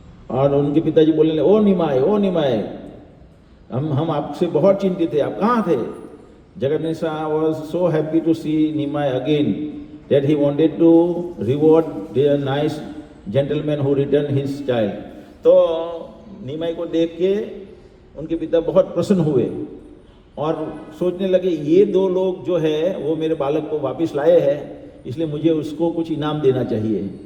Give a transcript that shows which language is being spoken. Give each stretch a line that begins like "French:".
Hindi: और उनके पिताजी बोलने लगे, ओ निमाई, हम आपसे बहुत चिंतित थे, आप कहाँ थे?
English: Jagannatha was so happy to see Nimai again that he wanted to reward the nice gentleman who returned his child.
Hindi: तो निमाई को देख के उनके पिता बहुत प्रसन्न हुए और सोचने लगे ये दो लोग जो है वो मेरे बालक को वापस लाए हैं, इसलिए मुझे उसको कुछ इनाम देना चाहिए।